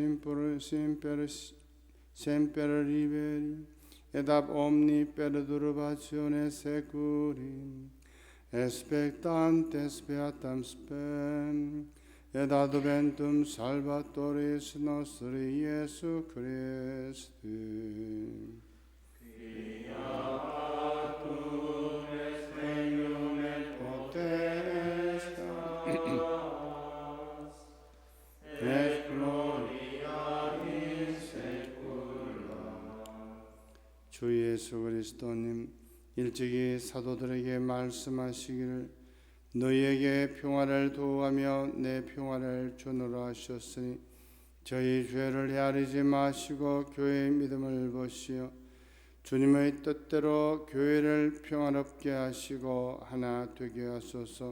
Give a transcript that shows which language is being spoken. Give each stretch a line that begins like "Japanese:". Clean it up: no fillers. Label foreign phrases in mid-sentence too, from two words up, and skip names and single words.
Latin: semper liberi, et ab omni perturbatione securi, expectantes beatam spem, et adventum Salvatoris nostri Iesu Christi. Fiatum est regnum et potestas, et gloria in saecula.
Korean: 주 예수 그리스도님, 일찍이 사도들에게 말씀하시기를 너희에게 평화를 도우하며 내 평화를 주노라 하셨으니 저희 죄를 헤아리지 마시고 교회의 믿음을 보시어 주님의 뜻대로 교회를 평화롭게 하시고 하나 되게 하소서.